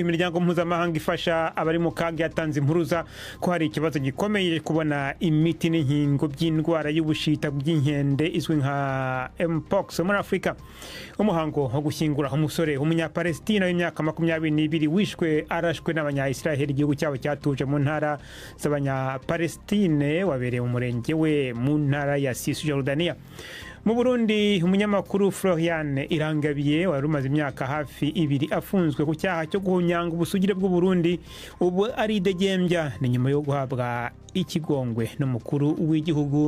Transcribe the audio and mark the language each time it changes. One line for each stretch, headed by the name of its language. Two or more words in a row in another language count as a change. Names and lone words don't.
Kinyarwanda: Imiryango mpuzamahanga ifasha abari mu kaga yatanze impuruza ko hari ikibazo gikomeye kubona imiti n'inkingo by'indwara y'ubushita bw'inkende izwi nka Mpox muri Afrika. Umuhango wo gushyingura umusore w'umunyapalestina w'imyaka 22 wishwe arashwe n'abanya-Israel igihugu cyabo cyatuje mu ntara z'abanya-Palestine wabereye mu murenge we mu ntara ya Cisjordania. Mu Burundi umunyamakuru Florian Irangabiye wari umaze imyaka hafi 2 afunzwe ku cyaha cyo guhunyanga ubusugire bw'u Burundi ubu ari degembya ni nyuma yo guhabwa ikigongwe n'umukuru w'igihugu.